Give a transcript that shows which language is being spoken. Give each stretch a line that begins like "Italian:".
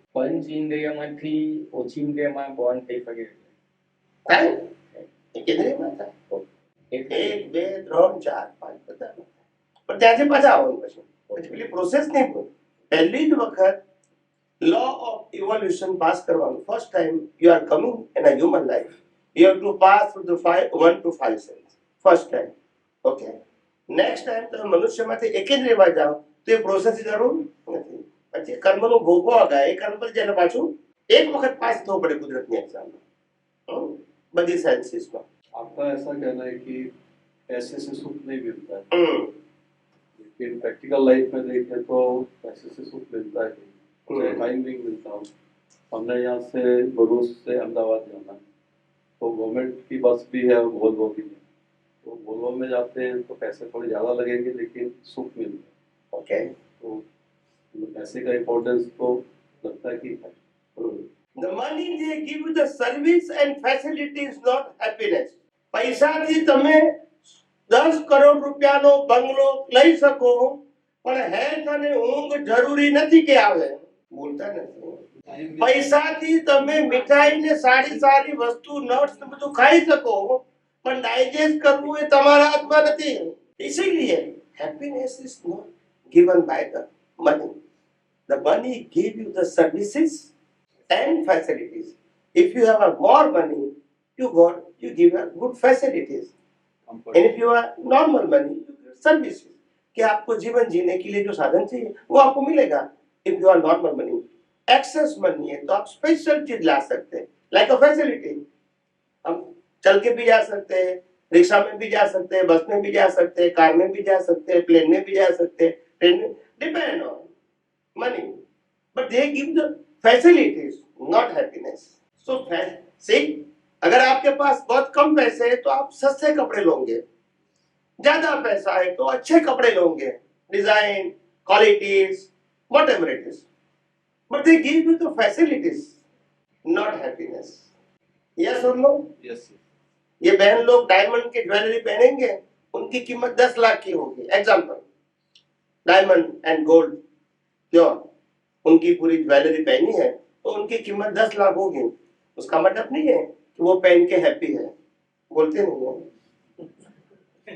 Gujarati: પંચ ઇન્દ્રિયમાંથી ઓછી ઇન્દ્રિયમાં બોર્ન થઈ શકે. થાય એક ઇન્દ્રિયમાં થાય. 1 2 3 4 5 બધા. પણ ત્યાંથી પાછા આવવાનું પછી પેલી પ્રોસેસ નહીં બોલ. પહેલી જ વખત
English: law of evolution
Gujarati: પાસ કરવાનું.
English: First time you are coming in a human life, you have to pass through the 1 to 5 cells first time. Okay, next time
Gujarati: તમે મનુષ્યમાંથી એકેન્દ્રિયમાં જાઓ તો એ પ્રોસેસ જરૂર નથી. પછી કર્મનો ભોગવા ગયા, એ કર્મ પર જઈને પાછું એક વખત પાસ થવું પડે કુદરતની એક્ઝામમાં, બધી સાયન્સીસમાં.
Hindi: आपका ऐसा कहना है कि पैसे से सुख नहीं मिलता है, हम्म, लेकिन प्रैक्टिकल लाइफ में देखें तो पैसे से सुख मिलता है, चाहे टाइम भी मिलता हो। हमने यहाँ से भरूच से अहमदाबाद जाना है, तो गवर्नमेंट की बस भी है और वोल्वो भी है, तो वोल्वो में जाते हैं तो पैसे थोड़े ज़्यादा लगेंगे लेकिन सुख मिलता है। ओके। तो पैसे का इम्पोर्टेंस तो लगता है कि है।
English: The money they give you the service and facility is not happiness.
Gujarati: પૈસાથી તમે 10 કરોડ રૂપિયાનો બંગલો લઈ શકો, પણ હેલ્થ અને ઊંઘ જરૂરી નથી કે આવે. બોલતા નથી. પૈસાથી તમે મીઠાઈ ને સારી સારી વસ્તુ નટ્સ ને બધું ખાઈ શકો, પણ ડાયજેસ્ટ કરવું એ તમારા હાથમાં નથી.
Hindi: ઇસીલિए
English: happiness is not given by the money. The money give you the services and facilities. If you have a more money, you give a good facilities. And if you are normal money, you give services.
Hindi: कि आपको जीवन जीने के लिए जो साधन चाहिए वो आपको मिलेगा.
English: If you are normal money, excess money
Hindi: है तो आप स्पेशल चीज ला सकते हैं,
English: like a facility.
Hindi: हम चल के भी जा सकते हैं, रिक्शा में भी जा सकते हैं, बस में भी जा सकते हैं, कार में भी जा सकते हैं, प्लेन में भी जा सकते हैं, ट्रेन में.
English: Depend on money, but they give the facilities, not happiness. So see,
Hindi: अगर आपके पास बहुत कम पैसे हैं तो आप सस्ते कपड़े लोगे, ज्यादा पैसा है तो अच्छे कपड़े लोगे, design, qualities,
English: whatever it is. But they give you the facilities, not happiness. Yes or no? Yes,
Hindi: ये बहन लोग डायमंड की ज्वेलरी पहनेंगे, उनकी कीमत 10 लाख की होगी. Example, diamond and gold pure, उनकी पूरी ज्वेलरी पहनी है तो उनकी कीमत 10 लाख होगी. उसका मतलब नहीं है कि वो पहन के हैप्पी है, बोलते नहीं है.